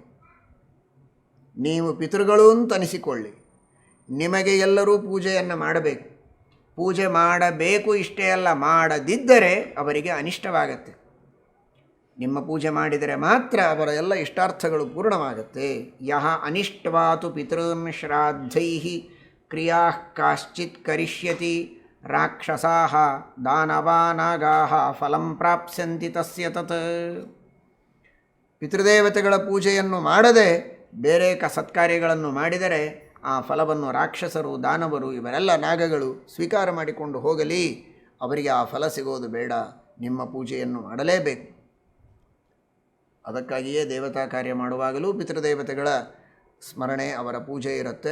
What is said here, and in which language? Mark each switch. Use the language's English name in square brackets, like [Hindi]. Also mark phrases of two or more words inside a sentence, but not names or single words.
[Kannada] ನೀವು ಪಿತೃಗಳು ಅಂತ ಅನಿಸಿಕೊಳ್ಳಿ, ನಿಮಗೆ ಎಲ್ಲರೂ ಪೂಜೆಯನ್ನು ಮಾಡಬೇಕು. ಪೂಜೆ ಮಾಡಬೇಕು ಇಷ್ಟೇ ಅಲ್ಲ, ಮಾಡದಿದ್ದರೆ ಅವರಿಗೆ ಅನಿಷ್ಟವಾಗತ್ತೆ. ನಿಮ್ಮ ಪೂಜೆ ಮಾಡಿದರೆ ಮಾತ್ರ ಅವರ ಎಲ್ಲ ಇಷ್ಟಾರ್ಥಗಳು ಪೂರ್ಣವಾಗುತ್ತೆ. [Sanskrit] ಯಹ ಅನಿಷ್ಟವಾತು ಪಿತॄನ್ ಶ್ರಾದ್ದೈ ಕ್ರಿಯಾ ಕಾಶ್ಚಿತ್ ಕರಿಷ್ಯತಿ ರಾಕ್ಷಸಾಃ ದಾನವಾನಾಗಾಃ ಫಲಂ ಪ್ರಾಪ್ಸ್ಯಂತಿ ತಸ್ಯ ತತ್. [Kannada] ಪಿತೃದೇವತೆಗಳ ಪೂಜೆಯನ್ನು ಮಾಡದೆ ಬೇರೆ ಸತ್ಕಾರ್ಯಗಳನ್ನು ಮಾಡಿದರೆ ಆ ಫಲವನ್ನು ರಾಕ್ಷಸರು, ದಾನವರು, ಇವರೆಲ್ಲ ನಾಗಗಳು ಸ್ವೀಕಾರ ಮಾಡಿಕೊಂಡು ಹೋಗಲಿ, ಅವರಿಗೆ ಆ ಫಲ ಸಿಗೋದು ಬೇಡ. ನಿಮ್ಮ ಪೂಜೆಯನ್ನು ಮಾಡಲೇಬೇಕು. ಅದಕ್ಕಾಗಿಯೇ ದೇವತಾ ಕಾರ್ಯ ಮಾಡುವಾಗಲೂ ಪಿತೃದೇವತೆಗಳ ಸ್ಮರಣೆ, ಅವರ ಪೂಜೆ ಇರುತ್ತೆ.